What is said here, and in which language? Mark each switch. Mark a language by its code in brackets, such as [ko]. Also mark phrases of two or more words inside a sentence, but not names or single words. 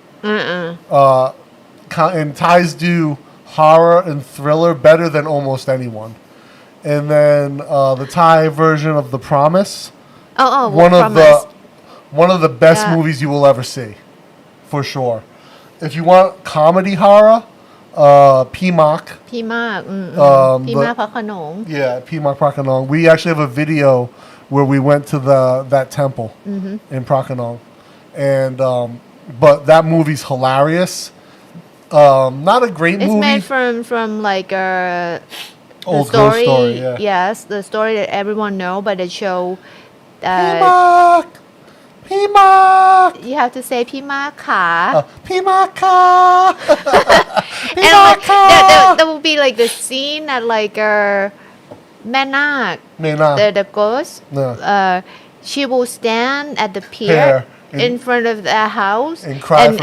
[en] And Thais do horror and thriller better than almost anyone. And then the Thai version of The Promise. One of the best movies you will ever see, for sure. If you want comedy horror, PMAC. PMAC. PMAC พระโขนง Yeah, PMAC Prakanong. We actually have a video where we went to that temple in Prakanong. And but that movie's hilarious. Not a great It's movie. made from like Old the story, ghost story, yeah. Yes, the story that everyone know, but they show PMAC! PMAC! you have to say [th] พี่มากค่ะ [en] PMAC! and like, there will be like the scene at like แม่นาค the ghost she will stand at the pier in front of the house and cry for